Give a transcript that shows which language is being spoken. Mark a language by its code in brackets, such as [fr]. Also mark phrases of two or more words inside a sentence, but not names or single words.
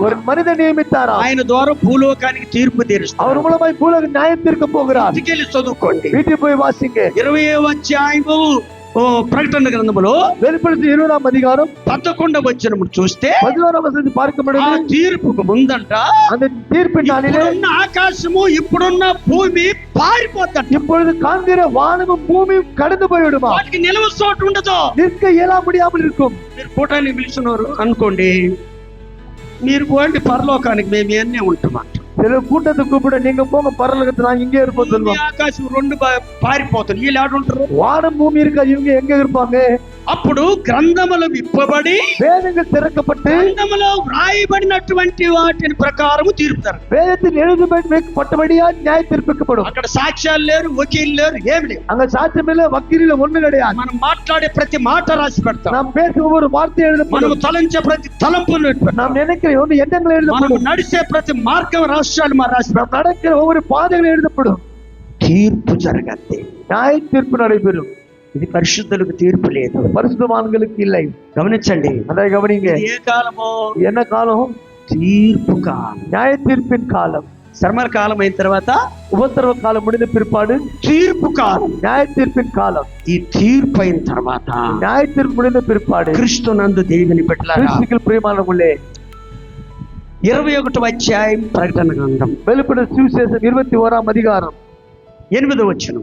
[ta] ஒரு மனிதன் நியமித்தாரா, [te] ఆయన ద్వారా భూలోకానికి తీర్పు తీరుస్తాడు. [ta] அவர் மூலமாய் பூலோக நியாயம் தீர்க்க போகிறார். [te] ఇంటికెళ్ళి చదువుకోండి. [ta] வீட்டுக்கு போய் வாசிங்க. [te] 20వ అధ్యాయము ప్రకటన గ్రంథములో [ta] வெளிப்படுத்தி 20ஆம் அதிகாரம் [te] 11వ వచనము చూస్తే [ta] 11ஆம் வசனத்தை பார்க்கும் ఆ பொழுது [te] తీర్పుకు ముందంట [ta] அந்த தீர்ப்பின் நாளிலே [te] ఇప్పుడున్న ఆకాశము ఇప్పుడున్న భూమి పారిపోతాడు. [ta] இப்பொழுது காண்கிற வானமும் பூமியும் கடந்து போய்விடுமா, [te] వాటికి నిలవ చోటు ఉండదు. [ta] நிற்க இயல முடியாமல் இருக்கும். [te] మీరు కూటానికి పిలిచినారు అనుకోండి, మీరు పోండి పరలోకానికి, మేము ఇవన్నీ ఉంటామంట. [ta] சில கூட்டத்தை கூப்பிட நீங்க போங்க பரலோகத்துல நாங்க இங்கே இருப்போம் [te] భూమి [ta] சொல்லுவோம். [te] ఆకాశం రెండు పారిపోతారు. వీళ్ళు ఆడుంటారు. [ta] வானம் பூமி இருக்கா, இவங்க எங்க இருப்பாங்க? [te] అప్పుడు గ్రంథములు విప్పబడి [ta] வேதங்கள் திறக்கப்பட்டு [te] గ్రంథములో వ్రాయబడినటువంటి వాటిని ప్రకారము తీర్పుతారు. [ta] வேதத்தில் எழுதப்பட்டபடியா நியாய தீர்ப்பிக்கப்படும். [te] అక్కడ సాక్ష్యాలు లేరు, వకీలు లేరు, ఏమి లేవు. [ta] அங்க சாட்சியம் இல்ல, வக்கீல் இல்ல, ஒண்ணு கிடையாது. [te] మనం మాట్లాడే ప్రతి మాట రాసి పెడతాం. [ta] நாம் பேசும் ஒவ்வொரு வார்த்தை [te] మనం [ta] எழுதப்படும். [te] తలంచే ప్రతి తలంపును [ta] நாம் நினைக்கிற ஒன்று எண்ணங்கள் [te] మనం [ta] எழுதப்படும். [te] నడిచే ప్రతి మార్గం రాష్ట్రాలు మా రాసి [ta] நாம் நடக்கிற ஒவ்வொரு பாதைகள் எழுதப்படும். [te] తీర్పు జరగద్ది. [ta] நியாய தீர்ப்பு நடைபெறும். [te] ఇది పరిశుద్ధులకు తీర్పు లేదు. [ta] பரிசுத்தவான்களுக்கு இல்லை. [te] గమనించండి, [ta] அதை கவனிங்க. [te] ఇది ఏ కాలమో? [ta] என்ன காலம்? [te] తీర్పు కాలం. [ta] நியாய தீர்ப்பின் காலம். [te] శ్రమల కాలం అయిన తర్వాత [ta] உபத்திரவ காலம் முடிந்த பிற்பாடு [te] తీర్పు కాలం. [ta] நியாய தீர்ப்பின் காலம். [te] ఈ తీర్పు అయిన తర్వాత [ta] நியாய தீர்ப்பு முடிந்த பிற்பாடு [te] క్రీస్తునందు దేవుని బిడ్డలారా, [ta] கிறிஸ்துவுக்குள் பிரியமானவர்களே, [te] 21వ అధ్యాయం ప్రకటన గ్రంథం [ta] வெளிப்பட சுவிசேஷம் 21ஆம் அதிகாரம் [te] 8వ వచనం.